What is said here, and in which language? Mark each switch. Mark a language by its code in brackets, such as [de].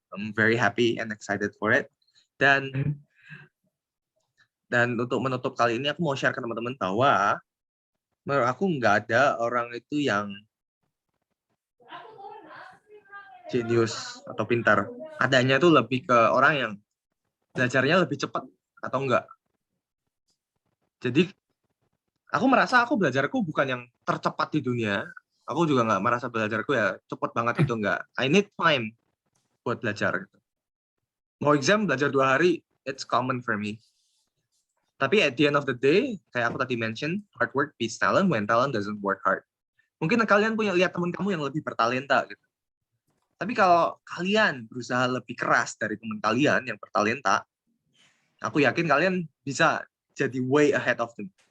[en] I'm very happy and excited for it. [id] Dan untuk menutup kali ini aku mau share ke teman-teman bahwa menurut aku nggak ada orang itu yang jenius atau pintar. Adanya tuh lebih ke orang yang belajarnya lebih cepat atau enggak. Jadi aku merasa belajarku bukan yang tercepat di dunia. Aku juga nggak merasa belajarku ya cepat banget itu, enggak. [en] I need time [id] buat belajar. Mau exam belajar 2 hari, [en] it's common for me. [id] Tapi [en] at the end of the day, [id] kayak aku tadi mention, [en] hard work beats talent when talent doesn't work hard. [id] Mungkin kalian lihat teman kamu yang lebih bertalenta gitu. Tapi kalau kalian berusaha lebih keras dari teman kalian yang bertalenta, aku yakin kalian bisa jadi [en] way ahead of them.